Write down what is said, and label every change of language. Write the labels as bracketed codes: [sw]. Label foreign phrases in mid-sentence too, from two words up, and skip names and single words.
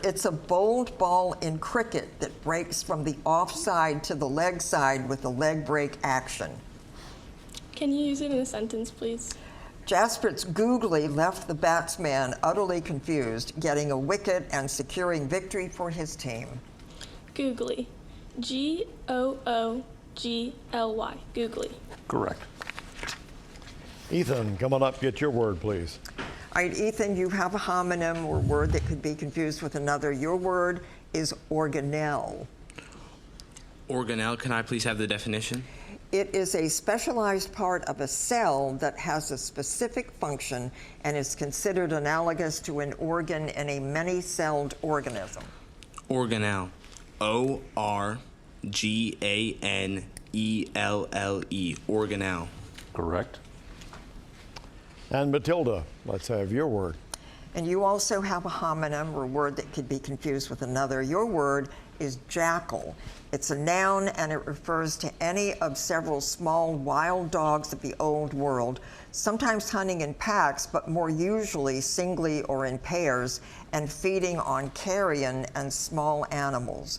[en] It's a bowled ball in cricket that breaks from the offside to the leg side with a leg break action. Can you use it in a sentence, please? Jasper's googly left the batsman utterly confused, getting a wicket and securing victory for his team. Googly. G-O-O-G-L-Y. Googly. Correct. Ethan, coming up, get your word, please. All right, Ethan, you have a homonym or word that could be confused with another. Your word is organelle. Organelle, can I please have the definition? It is a specialized part of a cell that has a specific function and is considered analogous to an organ in a many-celled organism. Organelle. O-R-G-A-N-E-L-L-E. Organelle. Correct. And Matilda, let's have your word. And you also have a homonym or word that could be confused with another. Your word is jackal. It's a noun and it refers to any of several small wild dogs of the old world, sometimes hunting in packs, but more usually singly or in pairs, and feeding on carrion and small animals.